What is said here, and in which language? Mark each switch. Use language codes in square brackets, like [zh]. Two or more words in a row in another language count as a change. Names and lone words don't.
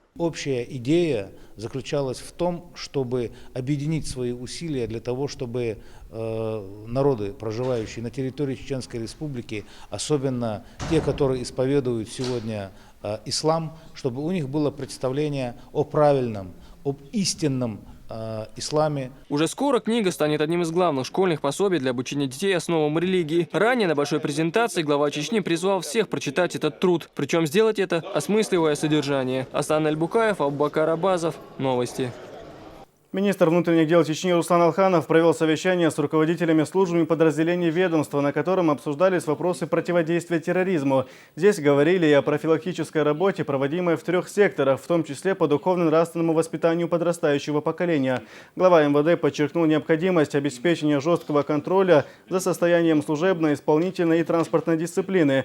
[ru] Общая идея заключалась в том, чтобы объединить свои усилия для того, чтобы народы, проживающие на территории Чеченской Республики, особенно те, которые исповедуют сегодня ислам, чтобы у них было представление о правильном, об истинном исламе. Уже скоро книга станет одним из главных школьных пособий для обучения детей основам религии. Ранее на большой презентации глава Чечни призвал всех прочитать этот труд, причем сделать это, осмысливая содержание. Аслан Аль-Букаев, Абубакар Абазов. Новости. Министр внутренних дел Чечни Руслан Алханов провел совещание с руководителями служб и подразделений ведомства, на котором обсуждались вопросы противодействия терроризму. Здесь говорили и о профилактической работе, проводимой в 3 секторах, в том числе по духовно-нравственному воспитанию подрастающего поколения. Глава МВД подчеркнул необходимость обеспечения жесткого контроля за состоянием служебной, исполнительной и транспортной дисциплины.